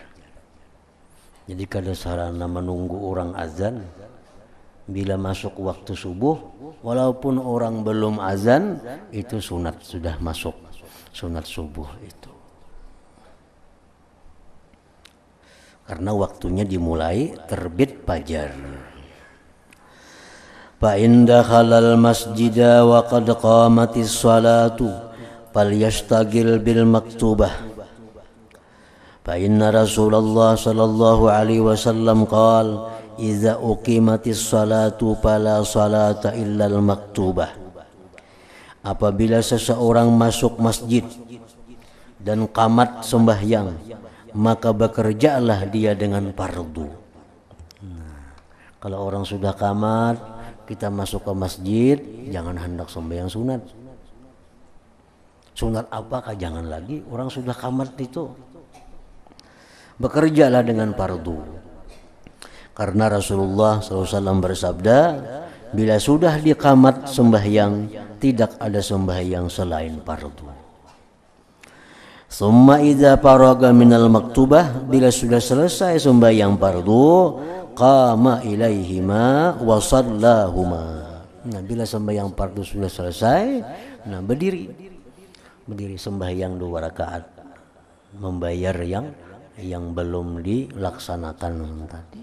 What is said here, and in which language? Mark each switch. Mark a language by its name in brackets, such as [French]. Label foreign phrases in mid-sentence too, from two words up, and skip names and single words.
[Banjar] Jadi kada sarana menunggu orang azan. [Indonesian] Bila masuk waktu subuh, walaupun orang belum azan, itu sunat sudah masuk. Sunat subuh itu karena waktunya dimulai terbit fajar. [Arabic] فإن دخل المسجد وقد قامت الصلاة فليشتغل بالمكتوبة. فإن رسول الله صلى الله عليه وسلم قال إذا أقيمت الصلاة فلا صلاة إلا المكتوبة. [Indonesian] Apabila seseorang masuk masjid dan qamat sembahyang, maka bekerjalah dia dengan fardu. Nah, kalau orang sudah qamat, kita masuk ke masjid, jangan hendak sembahyang sunat. Sunat apakah jangan lagi, orang sudah qamat itu. Bekerjalah dengan fardu. Karena Rasulullah SAW bersabda, bila sudah diqamat sembahyang, tidak ada sembahyang selain fardu. [Arabic] ثم إذا فرغ من المكتوبة, [Indonesian] bila sudah selesai sembahyang fardu, [Arabic] قام إليهما وصلاهما. [Indonesian] Nah, bila sembahyang fardu sudah selesai, nah berdiri sembahyang 2 rakaat, membayar yang belum dilaksanakan tadi.